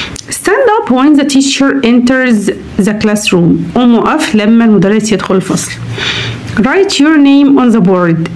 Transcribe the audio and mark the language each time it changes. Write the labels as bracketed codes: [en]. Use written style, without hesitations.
[en] stand up when the teacher enters the classroom. [ar] قوم وقف لما المدرس يدخل الفصل. [en] write your name on the board.